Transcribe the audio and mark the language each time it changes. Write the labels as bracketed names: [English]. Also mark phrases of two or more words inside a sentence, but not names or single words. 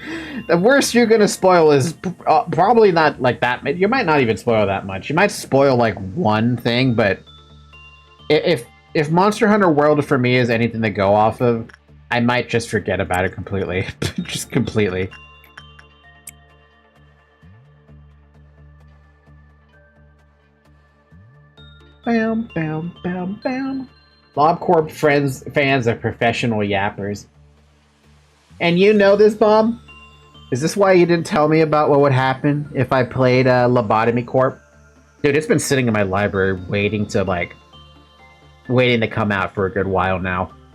[English] The worst you're gonna spoil is probably not like that. You might not even spoil that much. You might spoil like one thing, but if Monster Hunter World for me is anything to go off of, I might just forget about it completely. Just completely. Bam, bam, bam, bam. LobCorp fans are professional yappers. And you know this, Bob? Is this why you didn't tell me about what would happen if I played Lobotomy Corp? Dude, it's been sitting in my library waiting to come out for a good while now.